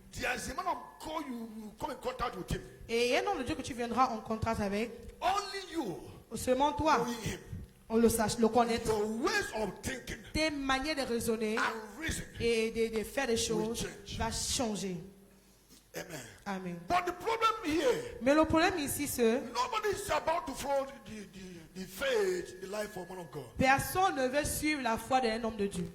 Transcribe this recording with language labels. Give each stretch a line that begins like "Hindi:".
English: There is a man of God, you come in contact with him.
French: Et il y a un homme de Dieu que tu viendras en contact avec.
English: Only you
French: Seulement toi,
English: knowing him.
French: on le sache, le connaître.
English: Your ways of thinking
French: Tes manières de raisonner
English: and reason.
French: et de faire des choses
English: change.
French: va changer.
English: Amen.
French: Amen.
English: But the problem here,
French: Mais le problème ici, c'est
English: nobody is about to follow the faith, the life of man of God.
French: personne ne veut suivre la foi d'un homme de Dieu.